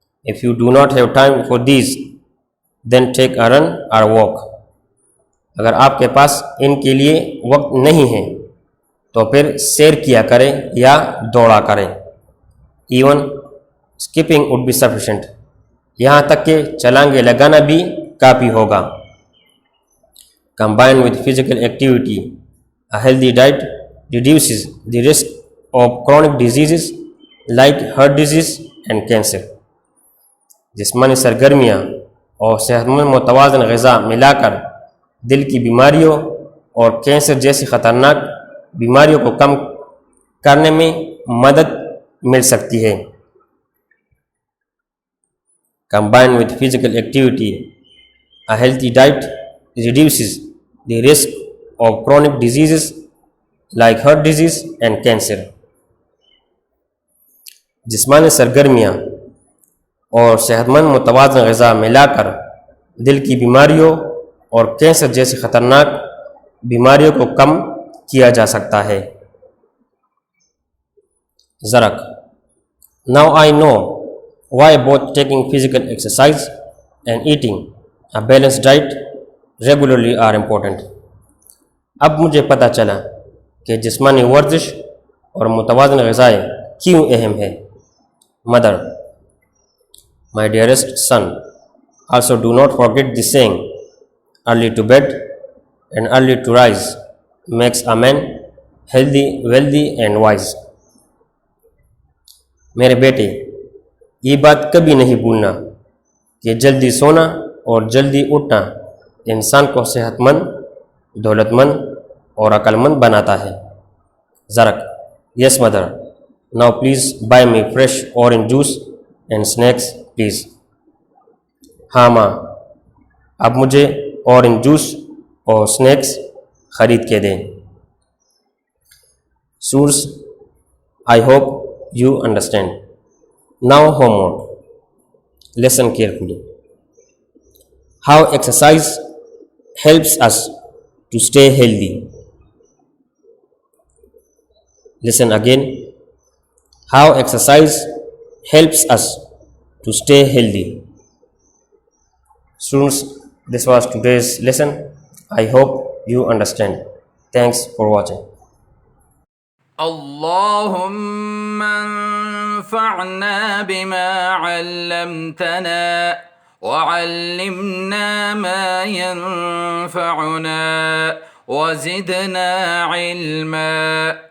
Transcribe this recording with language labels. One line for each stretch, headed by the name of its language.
English: If you do not have time for these, then take a run or walk.
Urdu: اگر آپ کے پاس ان کے لیے وقت نہیں ہے تو پھر سیر کیا کریں یا دوڑا کریں.
English: Even skipping would be sufficient.
Urdu: یہاں تک کہ چھلانگیں لگانا بھی کافی ہوگا.
English: Combined with physical activity, a healthy diet reduces the risk of chronic diseases like heart disease and cancer.
Urdu: جسمانی سرگرمیاں اور صحت مند متوازن غذا ملا کر دل کی بیماریوں اور کینسر جیسی خطرناک بیماریوں کو کم کرنے میں مدد مل سکتی ہے.
English: Combined with physical activity, a healthy diet reduces the risk of chronic diseases like heart disease and cancer.
Urdu: جسمانی سرگرمیاں اور صحت مند متوازن غذا ملا کر دل کی بیماریوں اور کینسر جیسی خطرناک بیماریوں کو کم کیا جا سکتا ہے. زرق.
English: Now I know why both taking physical exercise and eating a balanced diet regularly are important.
Urdu: اب مجھے پتہ چلا کہ جسمانی ورزش اور متوازن غذائیں کیوں اہم ہے.
English: Mother. My dearest son, also do not forget the saying, early to bed and early to rise makes a man healthy, wealthy and wise.
Urdu: میرے بیٹے، یہ بات کبھی نہیں بھولنا کہ جلدی سونا اور جلدی اٹھنا انسان کو صحت مند، دولت مند اور عقل مند بناتا ہے. زرق.
English: Yes mother, now please buy me fresh orange juice and snacks please.
Urdu: ہاں ماں، اب مجھے اورنج جوس اور سنیکس خرید کے دیں.
English: Students, I hope you understand. Now homework. Listen carefully. How exercise helps us to stay healthy. Listen again. How exercise helps us to stay healthy. Students, this was today's lesson. I hope you understand. Thanks for watching.
Arabic: اللهم انفعنا بما علمتنا وعلمنا ما ينفعنا وزدنا علما.